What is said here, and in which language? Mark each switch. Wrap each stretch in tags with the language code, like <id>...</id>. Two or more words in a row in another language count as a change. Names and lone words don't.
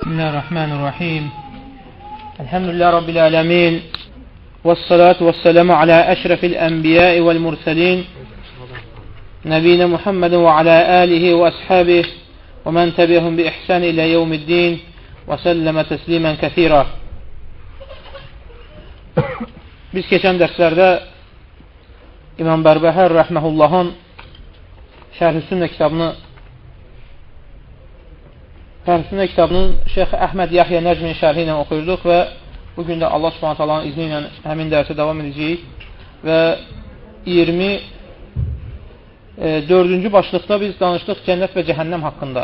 <ar>بسم الله الرحمن الرحيم. الحمد لله رب العالمين. والصلاة والسلام على أشرف الأنبياء والمرسلين. نبينا محمد وعلى آله وأصحابه ومن تبعهم بإحسان إلى يوم الدين وسلم تسليما كثيرا.</ar> <az>Biz keçən dərslərdə İmam Bərbəhər rəhməhullahın Şərh-i Sünnə kitabının Şeyx Əhməd Yahya Nəcmin şərhi ilə oxuyurduq və bugün də Allah Subhanahu taalanın izni ilə həmin dərsə davam edəcəyik və 24-cü başlıqda biz danışdıq cənnət və cəhənnəm haqqında.</az>